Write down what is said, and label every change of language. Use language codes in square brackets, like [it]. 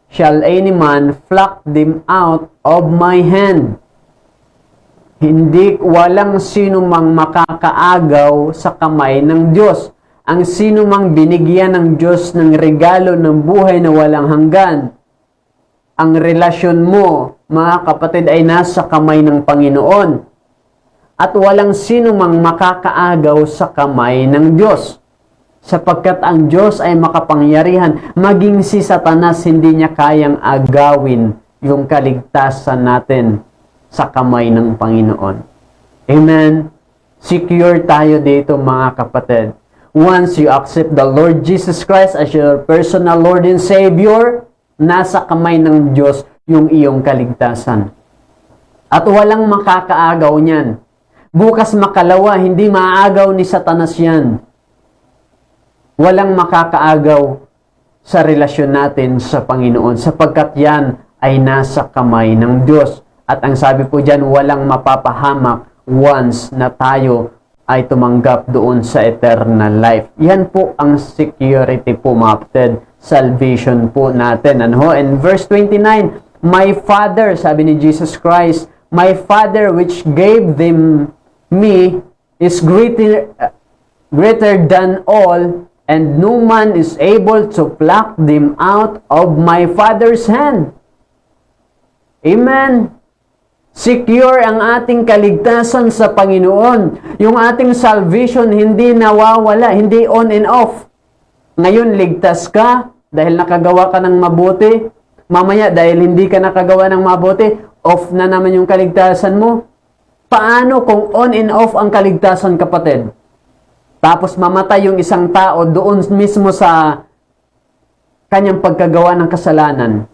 [en] shall any man pluck them out of my hand. [tl] Hindi, walang sino mang makakaagaw sa kamay ng Diyos. Ang sino mang binigyan ng Diyos ng regalo ng buhay na walang hanggan. Ang relasyon mo, mga kapatid, ay nasa kamay ng Panginoon. At walang sino mang makakaagaw sa kamay ng Diyos. Sapagkat ang Diyos ay makapangyarihan, maging si Satanas hindi niya kayang agawin yung kaligtasan natin sa kamay ng Panginoon. Amen? Secure tayo dito, mga kapatid. [en] Once you accept the Lord Jesus Christ as your personal Lord and Savior, [tl] nasa kamay ng Diyos yung iyong kaligtasan. At walang makakaagaw niyan. Bukas makalawa, hindi maaagaw ni Satanas yan. Walang makakaagaw sa relasyon natin sa Panginoon sapagkat yan ay nasa kamay ng Diyos. At ang sabi po dyan, walang mapapahamak once na tayo ay tumanggap doon sa eternal life. Yan po ang security po, mga kapatid. Salvation po natin. Ano? [en] And verse 29, my Father, [tl] sabi ni [en] Jesus Christ, my Father which gave them me is greater than all, and no man is able to pluck them out of my Father's hand. Amen. [tl] Secure ang ating kaligtasan sa Panginoon. Yung ating salvation hindi nawawala, hindi on and off. Ngayon, ligtas ka dahil nakagawa ka ng mabuti. Mamaya, dahil hindi ka nakagawa ng mabuti, off na naman yung kaligtasan mo. Paano kung on and off ang kaligtasan, kapatid? Tapos mamatay yung isang tao doon mismo sa kanyang pagkagawa ng kasalanan.